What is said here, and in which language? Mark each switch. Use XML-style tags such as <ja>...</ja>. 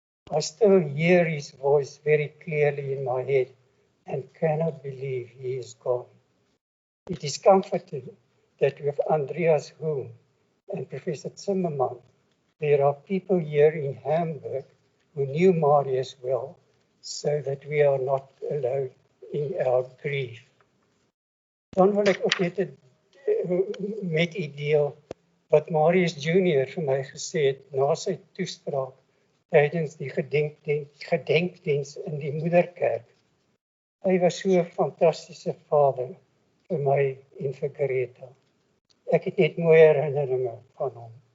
<en>I still hear his voice very clearly in my head and cannot believe he is gone. It is comforting that with Andreas Hume and Professor Zimmermann, there are people here in Hamburg who knew Marius well, so that we are not alone in our grief.</en> <af>Dan wil ek ook net met u deel wat Marius Jr. vir my gesê het na sy toespraak tydens die gedenkdiens in die moederkerk. Hy was so 'n fantastiese vader vir my en vir Greta. Ek het net mooie herinneringe van hom.</af>